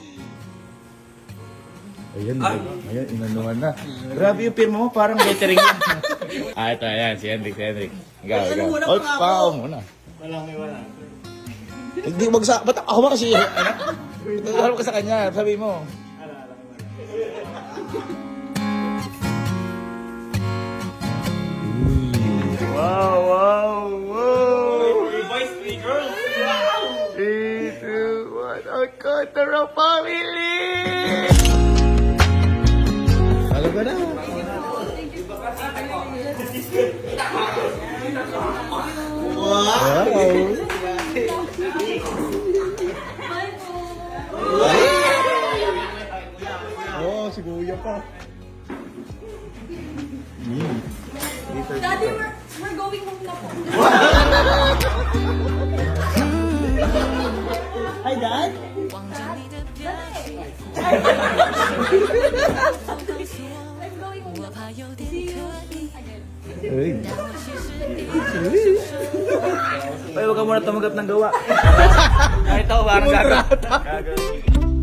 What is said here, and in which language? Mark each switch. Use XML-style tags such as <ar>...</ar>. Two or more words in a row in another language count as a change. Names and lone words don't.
<tl>Ayan, ayan, inanuhan na. Grabe yung pirma mo, parang lettering lang. Ito, ayan, si Hendrik. Ikaw. Oh, pao muna. Wala. Hindi magsa... Ba't ako ba kasi... Harap ka sa kanya, sabi mo. Wow!</tl> <en>Boys, 3 girls. 3, 2, 1, our Cotaro family!</en> <tl>Talaga na. Wow! Oh, si Kuya pa.</tl> <en>Daddy, we're going home</en> <tl>na po.</tl> <en>Hi, Dad.</en> <zh>望着你的表情，</zh> <en>I'm going home</en> <zh>我</zh> <tl>na po.</tl> <zh>怕有点可疑，</zh> <tl>Uy.</tl> <zh>但我其实一直是说。</zh> <tl>Ay, huwag ka muna tumagat ng gawa. Kahit ako, parang gagawin.</tl>